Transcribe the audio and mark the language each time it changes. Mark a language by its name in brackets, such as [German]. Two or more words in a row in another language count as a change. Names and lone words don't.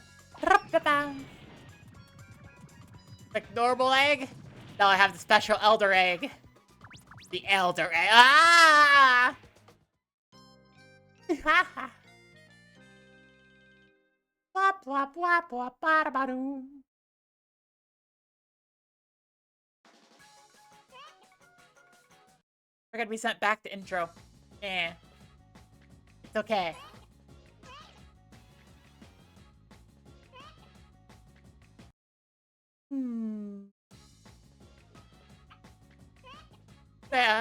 [English] Like normal egg? No, I have the special elder egg. The elder egg. Ah! Wap, wap, wap, wap, ba-da-ba-doo. We're gonna be sent back to intro. Eh. It's okay. Yeah.